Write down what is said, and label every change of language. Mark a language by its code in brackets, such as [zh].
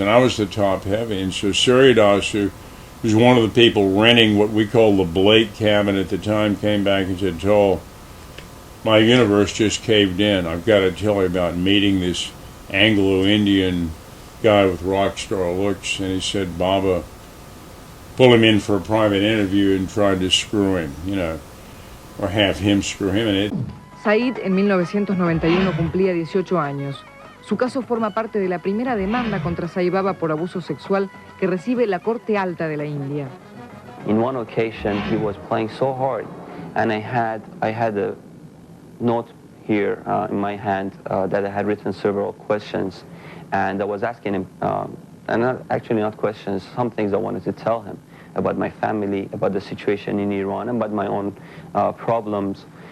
[en] And I was the top heavy. And so Sathya Das, who was one of the people renting what we call the Blake cabin at the time, came back and said, Joel, my universe just caved in. I've got to tell you about meeting this Anglo-Indian guy with rock star looks. And he said, Baba pulled him in for a private interview and tried to screw him, or have him screw him. And [es] Said en 1991 cumplía 18 años. Su caso forma parte de la primera demanda contra Sai Baba por abuso sexual que recibe la Corte Alta de la India. [en] In one occasion, he was playing so hard, and I had a note here in my hand that I had written several questions, and I was asking him, and not questions, some things I wanted to tell him about my family, about the situation in Iran, about my own problems.